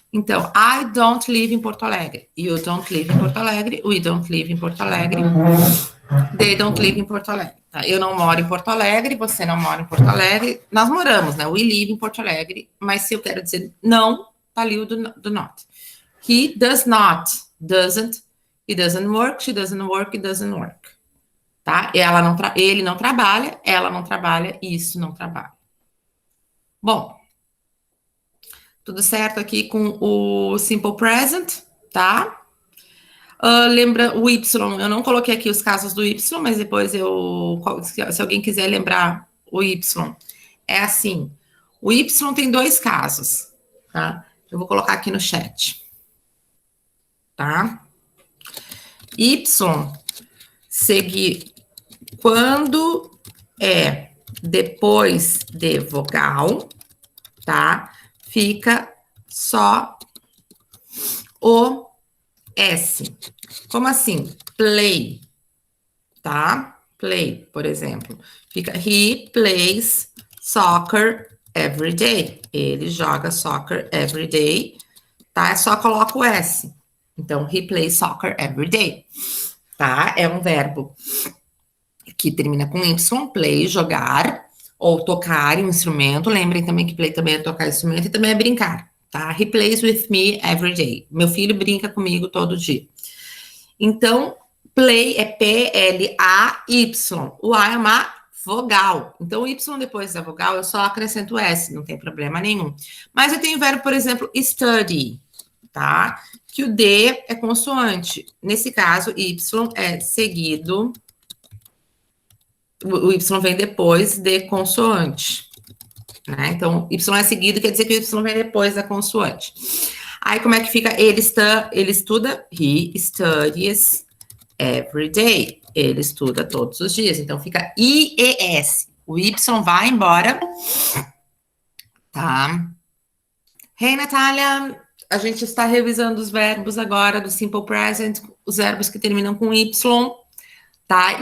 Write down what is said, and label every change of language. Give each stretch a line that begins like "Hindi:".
English: Então, I don't live em Porto Alegre. You don't live em Porto Alegre. We don't live em Porto Alegre. They don't live em Porto Alegre. Tá?
Portuguese: Eu não moro em Porto Alegre, você não mora em Porto Alegre. Nós moramos, né?
English: We live em Porto Alegre.
Portuguese: Mas se eu quero dizer não, tá ali o do not.
English: He does not, doesn't, he doesn't work, she doesn't work, it doesn't work.
Portuguese: Tá? Ele não trabalha, ela não trabalha, isso não trabalha. Bom, tudo certo aqui com o simple present, tá? Lembra o Y, eu não coloquei aqui os casos do Y, mas depois se alguém quiser lembrar o Y, é assim, o Y tem 2 casos, tá? Eu vou colocar aqui no chat. Tá? Y seguir quando é depois de vogal, tá? Fica só o S. Como assim? Play, tá? Play, por exemplo. Fica
English: he plays soccer every day.
Portuguese: Ele joga
English: soccer every day,
Portuguese: tá? Só coloca o S. Então,
English: he plays soccer every day,
Portuguese: tá? É um verbo que termina com Y, play, jogar. ou tocar um instrumento. Lembrem também que play também é tocar instrumento e também é brincar, tá?
English: He plays with me every day.
Portuguese: Meu filho brinca comigo todo dia. Então, play é P-L-A-Y. O A é uma vogal. Então, o Y depois da vogal, eu só acrescento o S, não tem problema nenhum. Mas eu tenho o verbo, por exemplo, study, tá? Que o D é consoante. Nesse caso, Y é seguido. O Y vem depois de consoante. Né? Então, Y é seguido, quer dizer que o Y vem depois da consoante. Aí, como é que fica? Ele estuda,
English: he studies every day.
Portuguese: Ele estuda todos os dias. Então, fica IES. O Y vai embora. Tá? Hey, Natália, a gente está revisando os verbos agora do Simple Present, os verbos que terminam com Y, tá?